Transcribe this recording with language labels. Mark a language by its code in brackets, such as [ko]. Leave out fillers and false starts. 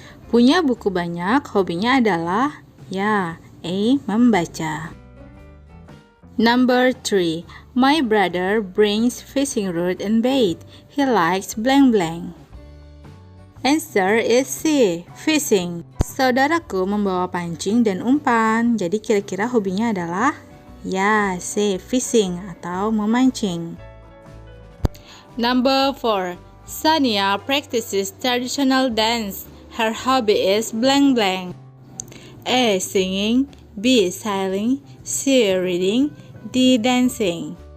[id] Punya buku banyak, hobinya adalah ya, A. Membaca. [en] Number 3. My brother brings fishing rod and bait. He likes blank blank. Answer is C. Fishing. [id] Saudaraku membawa pancing dan umpan. Jadi kira-kira hobinya adalah ya, C. [en] Fishing [id] atau memancing. [en] Number 4. Sania practices traditional dance. Her hobby is blank blank. A. Singing. B. Sailing. C. Reading. D. Dancing.